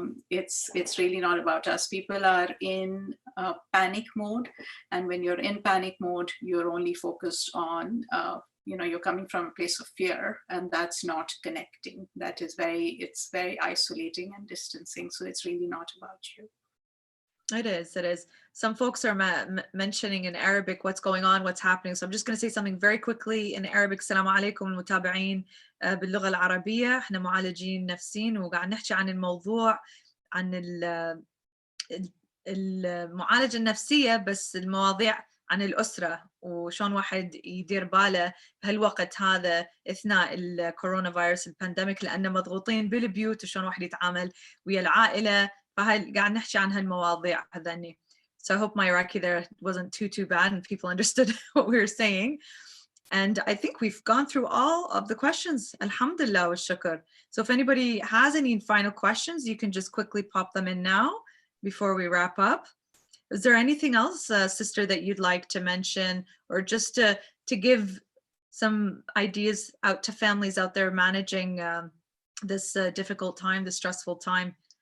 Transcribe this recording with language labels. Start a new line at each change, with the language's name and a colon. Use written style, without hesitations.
English: It's really not about us. People are in panic mode, and when you're in panic mode, you're only focused on you're coming from a place of fear, and that's not connecting. It's very isolating and distancing. So it's really not about you. It is. Some folks are mentioning in Arabic what's going on, what's happening. So I'm just going to say something very quickly in Arabic.
Arabic: السلام عليكم المتابعين باللغة العربية. احنا معالجين نفسيين وقاعد نحكي عن الموضوع عن المعالجة النفسية، بس المواضيع عن الأسرة وشون واحد يدير باله بهالوقت هذا أثناء الكورونا فيروس البانديميك، لأنه مضغوطين بالبيوت وشون واحد يتعامل ويا العائلة. فهاي قاعد نحكي عن هالمواضيع هذني.
English: So I hope my Iraqi there wasn't too bad and people understood what we were saying. And I think we've gone through all of the questions. Alhamdulillah wa shukr. So if anybody has any final questions, you can just quickly pop them in now before we wrap up. Is there anything else, sister, that you'd like to mention, or just to give some ideas out to families out there managing this difficult time, this stressful time?